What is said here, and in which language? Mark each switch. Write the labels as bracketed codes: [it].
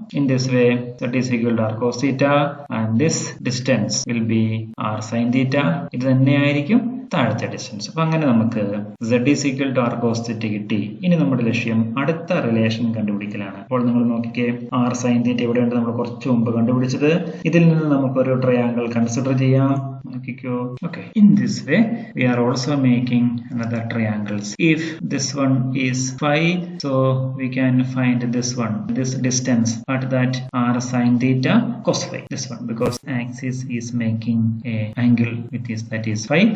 [en] In this way, z is equal to r cos theta and this distance will be r sin theta. [ml] ഇത് തന്നെയായിരിക്കും താഴത്തെ distance. അപ്പൊ അങ്ങനെ നമുക്ക് [en] z is equal to r cos theta [ml] കിട്ടി. ഇനി നമ്മുടെ ലക്ഷ്യം അടുത്ത റിലേഷൻ കണ്ടുപിടിക്കലാണ്. അപ്പോൾ നിങ്ങൾ നോക്കിക്കേ, r sin theta എവിടെയുണ്ട്? നമ്മൾ കുറച്ച് മുമ്പ് കണ്ടുപിടിച്ചത്. ഇതിൽ നിന്ന് നമുക്കൊരു ട്രയാങ്കിൾ കൺസിഡർ ചെയ്യാം. നോക്കിക്കോ. [en] Okay, in this way we are also making another triangles. If this one is phi, so we can find this one, this distance, at that r sin theta cos phi, this one, because axis is making a angle with this, that is phi.